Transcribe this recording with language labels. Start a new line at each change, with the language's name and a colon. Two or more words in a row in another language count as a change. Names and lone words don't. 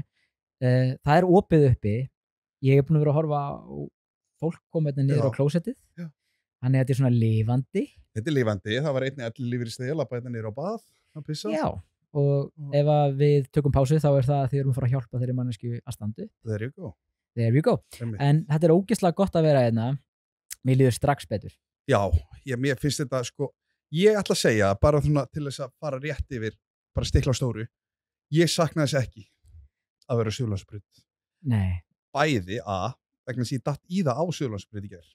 Icelandic: Það er opið uppi. Ég er búin að vera að horfa á fólk koma hérna niður á klósettið. Já. Þannig að þetta er svona lifandi. Þetta er lifandi. Það var einnig allir lífeyrisþegi að labba hérna niður á bað að pissa. Já. Og ef að við tökum pásu þá er það að þið erum að fara að hjálpa þeirri mannesku að standu.
English: There you go. There you go.
Icelandic: En þetta er ógeðslega gott að vera hérna. Mér líður strax betur. Já. Mér finnst þetta sko, ég ætla að segja bara svona til þess að fara rétt yfir, bara stikla á stóru. Ég sakna þess ekki að vera á Suðurlandsbraut. Nei. Bæði vegna þess að ég datt í það á Suðurlandsbraut í gær.